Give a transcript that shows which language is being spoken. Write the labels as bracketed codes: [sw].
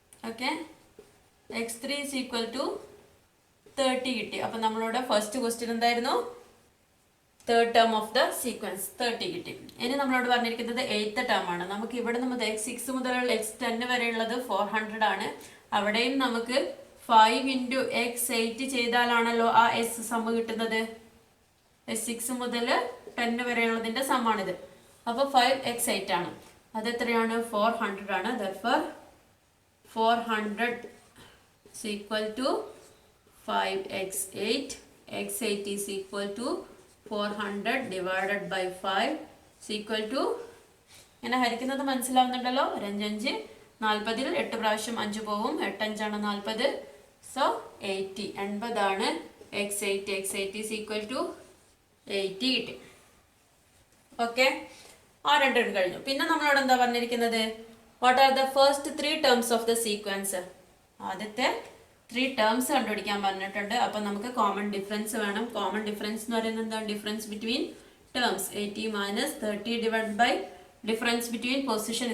[en] okay, x3 is equal to 30 [ml] കിട്ടി. അപ്പം നമ്മളോട് ഫസ്റ്റ് ക്വസ്റ്റ്യൻ എന്തായിരുന്നു? [en] third term of the sequence [ml] 30 കിട്ടി. ഇനി നമ്മളോട് പറഞ്ഞിരിക്കുന്നത് 8th ടേം ആണ്. നമുക്ക് ഇവിടെ നിന്ന് x6 മുതലുള്ള x10 വരെയുള്ളത് 400 ആണ്. അവിടെയും നമുക്ക് 5 into x8 ചെയ്താലാണല്ലോ ആ s സം കിട്ടുന്നത്. s6 മുതൽ 10 വരെയുള്ളതിൻ്റെ സമ്മാണിത്. അപ്പോൾ 5x8 ആണ്. അതെത്രയാണ്? 400 ആണ്. [en] therefore 400 is equal to 5x8. x8 is equal to 400 divided by 5 [ml] equal to ഇങ്ങനെ ഹരിക്കുന്നത് മനസ്സിലാവുന്നുണ്ടല്ലോ. 5 40 8 പ്രാവശ്യം 5 പോവും. 8 5 40. [en] so 80 80 x8 x8 is equal to 80 [ml] കിട്ടി. ഓക്കെ, ആ രണ്ടും കഴിഞ്ഞു. പിന്നെ നമ്മളോട് എന്താ പറഞ്ഞിരിക്കുന്നത്? [en] What are the first 3 terms of the sequence? [ml] ആദ്യത്തെ 3 ടേംസ് കണ്ടുപിടിക്കാൻ പറഞ്ഞിട്ടുണ്ട്. അപ്പൊ നമുക്ക് കോമൺ ഡിഫറൻസ് വേണം. കോമൺ ഡിഫറൻസ് എന്ന് പറയുന്നത് എന്താണ്? [en] Difference between terms. [ml] 80 minus 30 divide by [en] Difference between position.